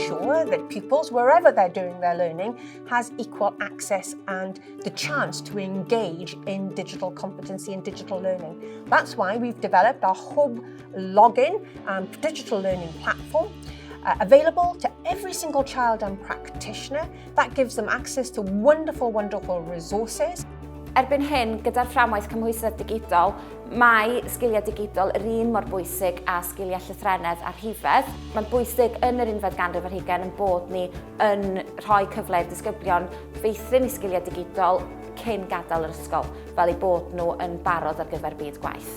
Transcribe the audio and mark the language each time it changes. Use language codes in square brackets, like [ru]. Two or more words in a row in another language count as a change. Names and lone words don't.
[en] ensure that pupils, wherever they're doing their learning, has equal access and the chance to engage in digital competency and digital learning. That's why we've developed our hub login digital learning platform, available to every single child and practitioner. That gives them access to wonderful, wonderful resources. [cy] Erbyn hyn, gyda'r fframwaith cymhwysedd digidol, mae sgiliau digidol yr un mor bwysig a sgiliau llythrennedd a rhifedd. Mae'n bwysig yn yr unfed ganrif ar hugain yn bod ni yn rhoi cyfle i'r disgyblion feithrin i sgiliau digidol cyn gadael yr ysgol, fel eu bod nhw yn barod ar gyfer byd gwaith.